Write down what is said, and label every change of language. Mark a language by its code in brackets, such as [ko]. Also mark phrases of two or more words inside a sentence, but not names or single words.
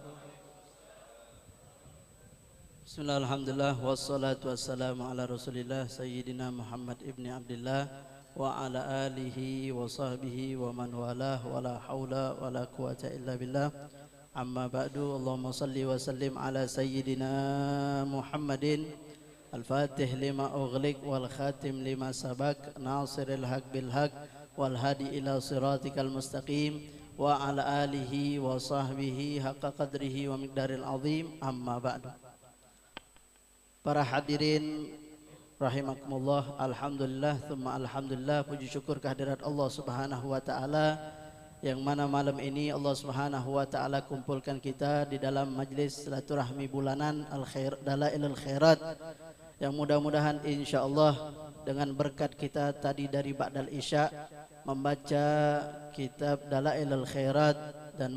[ar] بسم الله، الحمد لله، والصلاة والسلام على رسول الله سيدنا محمد بن عبد الله وعلى آله وصحبه ومن والاه ولا حول ولا قوة إلا بالله. أما بعد، اللهم صل وسلم على سيدنا محمد الفاتح لما أغلق والخاتم لما سبق ناصر الحق بالحق والهادي إلى صراطك المستقيم وعلى آله وصحبه حق قدره ومقداره العظيم. أما بعد. [id] Para hadirin rahimakumullah, [ar] الحمد لله ثم الحمد لله, [id] puji syukur kehadirat Allah [ar] سبحانه وتعالى [id] yang mana malam ini Allah [ar] سبحانه وتعالى [id] kumpulkan kita di dalam majlis silaturahmi bulanan Dalailul Khairat yang mudah-mudahan insyaallah dengan berkat kita tadi dari [ar] بعد العشاء [id] membaca kitab Dalailul Khairat dan